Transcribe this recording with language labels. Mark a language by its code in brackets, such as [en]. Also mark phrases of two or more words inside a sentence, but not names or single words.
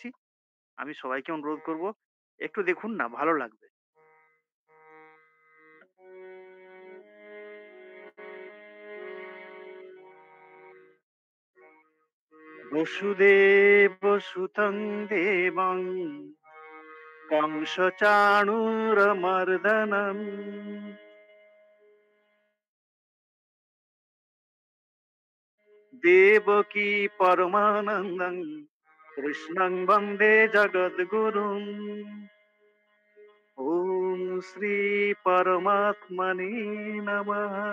[bn] আমি সবাইকে অনুরোধ করব, একটু দেখুন না ভালো লাগবে। [sa] বসুদেব সুতং দেবং कंसचाणूरमर्दनम् देवकी परमानन्दम् कृष्णं वन्दे जगद्गुरुम् ॐ श्रीपरमात्मने नमः।